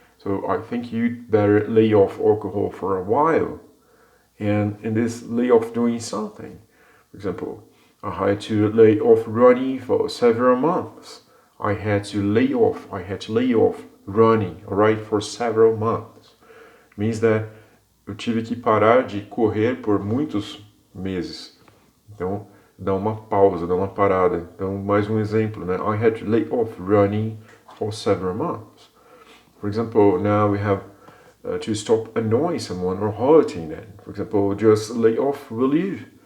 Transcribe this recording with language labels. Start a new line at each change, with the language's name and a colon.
English: So I think you'd better lay off alcohol for a while. And in this lay off doing something, for example, I had to lay off running for several months. I had to lay off running, alright, for several months. It means that
Portuguese: eu tive que parar de correr por muitos meses. Então, dá uma pausa, dá uma parada. Então, mais um exemplo, né?
English: I had to lay off running for several months. For example, now we have to stop annoying someone or hurting them. For example, just lay off, will you?